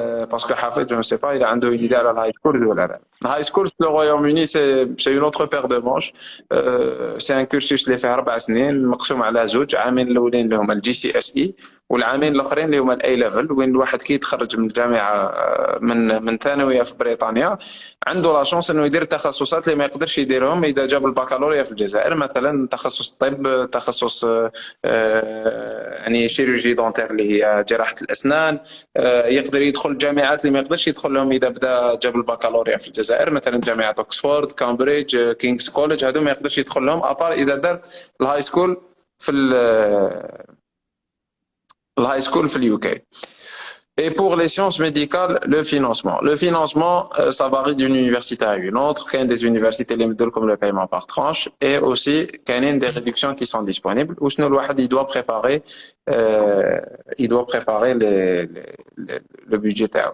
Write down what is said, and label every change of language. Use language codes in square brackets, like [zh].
[fr] Parce que Hafid, je ne sais pas, il a une idée à la high school ou la high school le Royaume-Uni c'est une autre paire de manches. C'est un cursus [ar] اللي فيه 4 سنين مقسوم على زوج عامين الاولين اللي هما الجي سي اس اي والعامين الاخرين اللي هما الاي ليفل وين الواحد كي يتخرج من الجامعه من ثانويه في بريطانيا عنده لا شونس انه يدير تخصصات اللي ما يقدرش يديرهم اذا جاب البكالوريا في الجزائر مثلا تخصص الطب تخصص يعني شيروجي دونتير اللي هي جراحه الاسنان يقدر يدخل الجامعات اللي ما يقدرش يدخلهم اذا بدا جاب البكالوريا في الجزائر مثلا جامعه اوكسفورد كامبريدج كينغز كوليدج هذو ما يقدرش يدخل لهم ابار اذا دار الهاي سكول في الهاي سكول في اليو كي. [fr] Et pour les sciences médicales, le financement. Le financement, ça varie d'une université à une autre. Il y a des universités qui donnent comme le paiement par tranche. Et aussi, il y a des réductions qui sont disponibles. Où il doit préparer, le budget.